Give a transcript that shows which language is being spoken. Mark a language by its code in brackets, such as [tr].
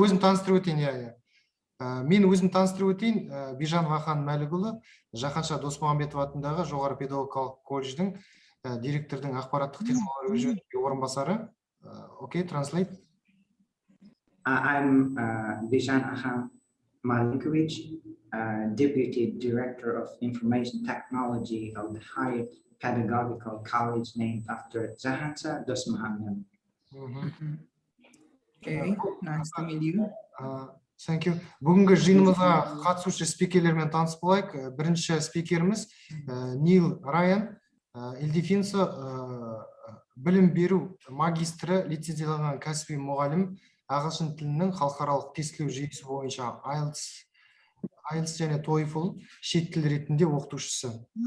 [kk] өзім таныстырып өтейін. Мен өзім таныстырып өтейін. Бижан-Вахан Мәлікұлы, Жаһанша Досмағамбетов атындағы жоғары педагогикалық колледждің директордың ақпараттық технология жөніндегі орынбасары. [en] Okay, translate. I'm Bijan Malikovich, Deputy Director of Information Technology of the Higher Pedagogical College named after Жаһанша Досмағамбетов. Okay, nice to meet you. Thank you. [kk] Бүгінгі жиынымызға қатысушы спикерлермен таныс болайық. Бірінші спикеріміз Нил Райан, Ильдефинсо білім беру магистрі, лицензияланған кәсіби мұғалім, ағылшын тілінің халықаралық тестілеу жүйесі бойынша IELTS және TOEFL шет тіл ретінде оқытушысы.